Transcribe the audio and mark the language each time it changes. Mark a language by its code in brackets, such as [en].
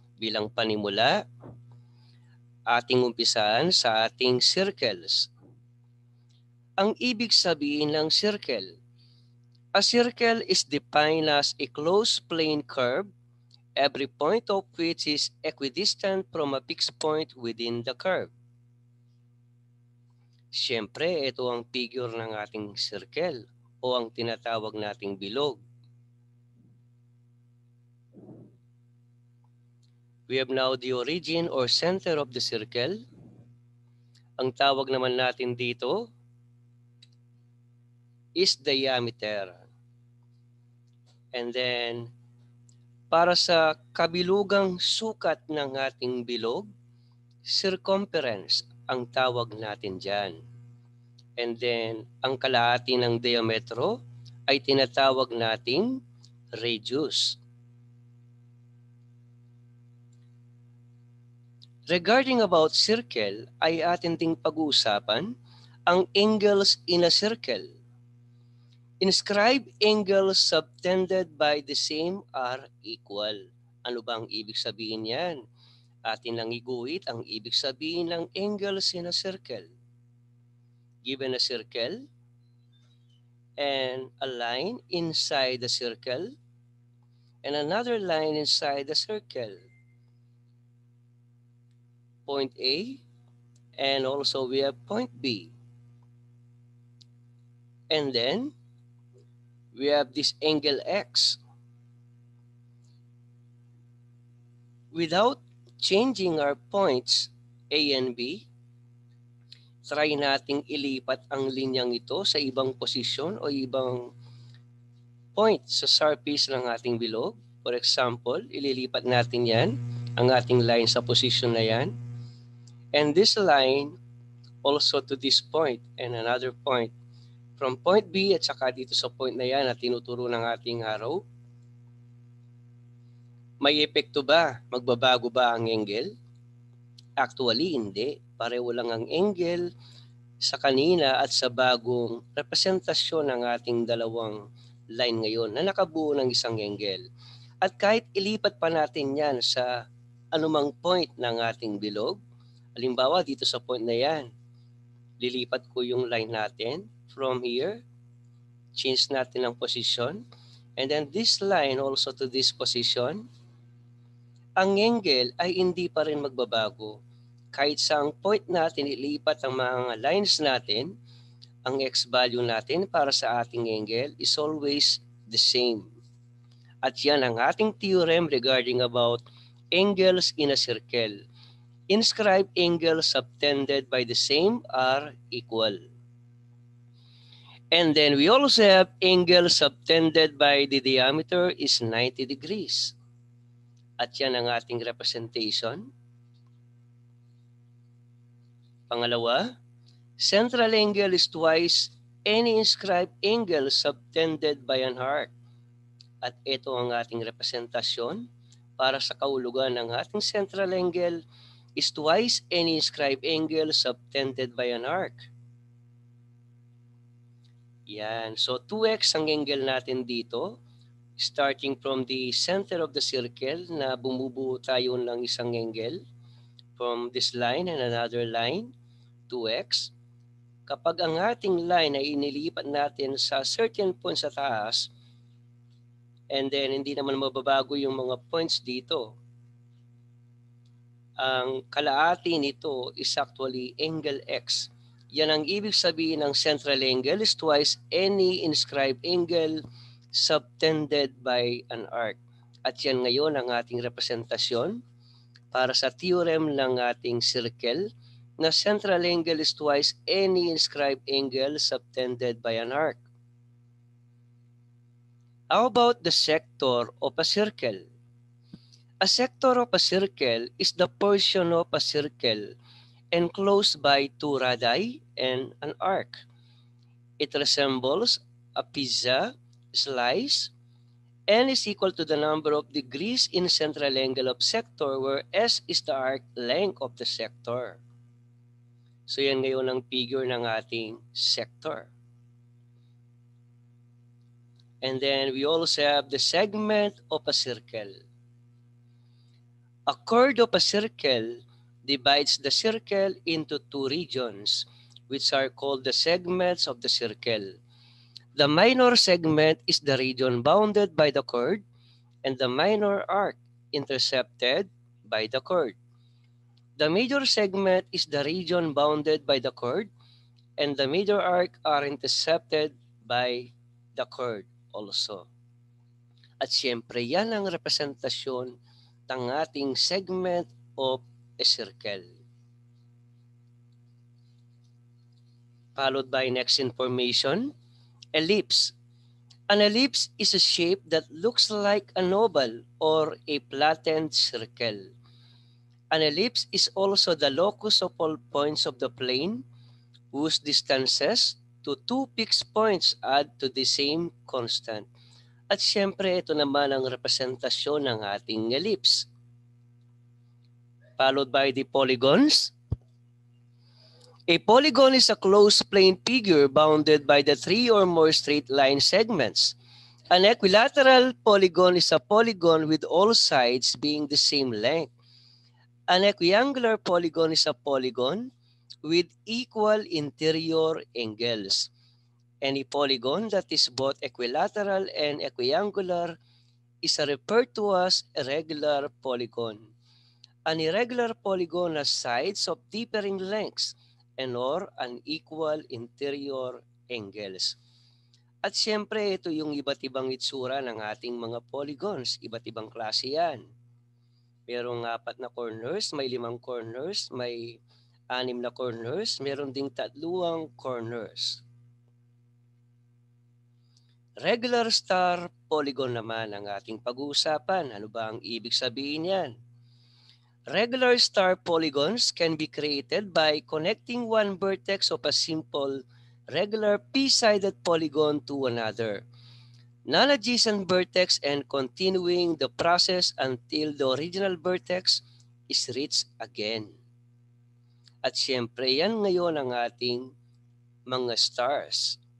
[tl] Bilang panimula, ating umpisahan sa ating circles. Ang ibig sabihin ng circle, [en] a circle is defined as a closed plane curve, every point of which is equidistant from a fixed point within the curve. [tl] Siyempre, ito ang figure ng ating circle o ang tinatawag nating bilog. [en] We have now the origin or center of the circle. [tl] Ang tawag naman natin dito is diameter. [en] And then, [tl] para sa kabilugang sukat ng ating bilog, circumference ang tawag natin dyan. And then, ang kalahati ng diametro ay tinatawag nating radius. Regarding about circle, ay atin ding pag-uusapan ang angles in a circle. [en] Inscribe angles subtended by the same are equal. [tl] Ano ba ang ibig sabihin yan? Atin lang iguhit ang ibig sabihin ng angles in a circle. [en] Given a circle and a line inside the circle and another line inside the circle. Point A and also we have point B. And then we have this angle X. Without changing our points A and B, [tl] try nating ilipat ang linyang ito sa ibang posisyon o ibang point sa surface ng ating bilog. [en] For example, [tl] ililipat natin yan, ang ating line sa posisyon na yan. [en] And this line also to this point and another point. [tl] From point B at saka dito sa point na yan na tinuturo ng ating arrow, may epekto ba? Magbabago ba ang angle? Actually, hindi. Pareho lang ang angle sa kanina at sa bagong representasyon ng ating dalawang line ngayon na nakabuo ng isang angle. At kahit ilipat pa natin yan sa anumang point ng ating bilog, halimbawa dito sa point na yan, Lilipat ko yung line natin [en] from here. [tl] Change natin ang position. [en] And then this line also to this position. [tl] Ang angle ay hindi pa rin magbabago. Kahit sa ang point natin ilipat ang mga lines natin, ang x value natin para sa ating angle [en] is always the same. [tl] At yan ang ating theorem [en] regarding about angles in a circle. Inscribed angles subtended by the same are equal. And then we also have angle subtended by the diameter is 90 degrees. [tl] At yan ang ating representation. Pangalawa, [en] central angle is twice any inscribed angle subtended by an arc. [tl] At ito ang ating representasyon para sa kahulugan ng ating [en] central angle is twice any inscribed angle subtended by an arc. [tl] Yan. So 2x ang angle natin dito. [en] Starting from the center of the circle [tl] na bumubuo tayo ng isang angle. [en] From this line and another line, 2x. [tl] Kapag ang ating line ay inilipat natin sa certain point sa taas, and then hindi naman mababago yung mga points dito, ang kalaati nito is actually angle x. Yan ang ibig sabihin ng [en] central angle is twice any inscribed angle subtended by an arc. [tl] At yan ngayon ang ating representasyon para sa theorem ng ating circle na [en] central angle is twice any inscribed angle subtended by an arc. How about the sector of a circle? A sector of a circle is the portion of a circle enclosed by two radii and an arc. It resembles a pizza slice and is equal to the number of degrees in central angle of sector where S is the arc length of the sector. [tl] So yan ngayon ang figure ng ating sector. [en] And then we also have the segment of a circle. A chord of a circle divides the circle into two regions, which are called the segments of the circle. The minor segment is the region bounded by the chord, and the minor arc intercepted by the chord. The major segment is the region bounded by the chord, and the major arc are intercepted by the chord also. [tl] At siyempre, yan ang representasyon ng ating segment of a circle. [en] Followed by next information, ellipse. An ellipse is a shape that looks like an oval or a flattened circle. An ellipse is also the locus of all points of the plane whose distances to two fixed points add to the same constant. [tl] At siyempre, ito naman ang representasyon ng ating ellipse. [en] Followed by the polygons. A polygon is a closed plane figure bounded by the three or more straight line segments. An equilateral polygon is a polygon with all sides being the same length. An equiangular polygon is a polygon with equal interior angles. Any polygon that is both equilateral and equiangular is referred to as a regular polygon. An irregular polygon has sides of differing lengths and or unequal interior angles. [tl] At siyempre, ito yung iba't ibang itsura ng ating mga polygons. Iba't ibang klase yan. Merong 4 na corners, may 5 corners, may 6 na corners, meron ding 3 corners. Regular star polygon naman ang ating pag-uusapan. Ano ba ang ibig sabihin yan? [en] Regular star polygons can be created by connecting one vertex of a simple regular p-sided polygon to another non-adjacent vertex and continuing the process until the original vertex is reached again. [tl] At siyempre, yan ngayon ang ating mga stars.